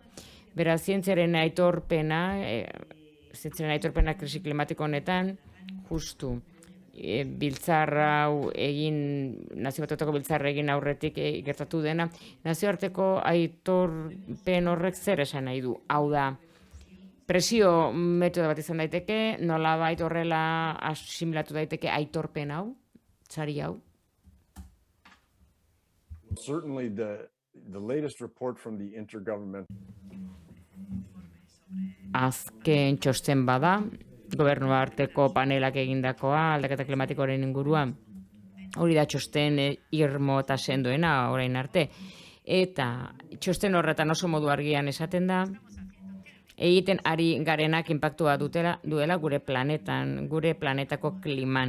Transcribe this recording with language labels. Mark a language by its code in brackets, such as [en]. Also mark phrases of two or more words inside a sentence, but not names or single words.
[eu] Beraz, zientziaren aitorpena krisi klimatiko honetan, justu, biltzar hau egin, nazio batuetako biltzarra egin aurretik gertatu dena, nazioarteko aitorpen horrek zer esan nahi du. Hau da, presio metodo bat izan daiteke, nolabait horrela asimilatu daiteke aitorpen hau, sari hau. [en] Certainly the latest report from the Intergovernmental [eu] Azken txosten bada, gobernu arteko panelak egindakoa, aldaketa klimatikoaren inguruan, hori da txosten irmo eta sendoena orain arte. Eta txosten horretan oso modu argian esaten da, egiten ari garenak inpaktua duela gure planetan, gure planetako kliman.